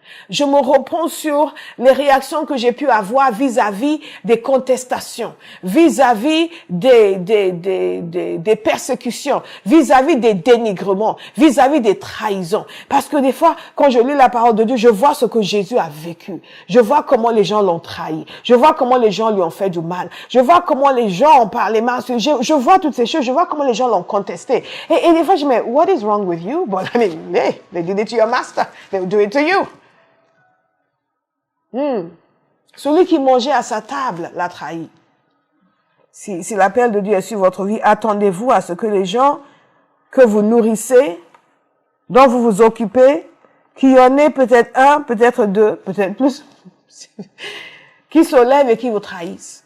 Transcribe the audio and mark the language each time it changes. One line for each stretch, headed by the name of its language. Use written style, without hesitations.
French: Je me reprends sur les réactions que j'ai pu avoir vis-à-vis des contestations, vis-à-vis des persécutions, vis-à-vis des dénigrements, vis-à-vis des trahisons. Parce que des fois, quand je lis la parole de Dieu, je vois ce que Jésus a vécu. Je vois comment les gens l'ont trahi. Je vois comment les gens lui ont fait du mal. Je vois comment les gens ont parlé mal. Je vois toutes ces choses. Je vois comment les gens l'ont contesté. Et des fois, je me dis,
English: what is wrong with you? But I mean, hey, they did it to your master. They will do it to you.
French: Celui qui mangeait à sa table l'a trahi. Si l'appel de Dieu est sur votre vie, attendez-vous à ce que les gens que vous nourrissez, dont vous vous occupez, qu'il y en ait peut-être un, peut-être deux, peut-être plus, qui se lèvent et qui vous trahissent.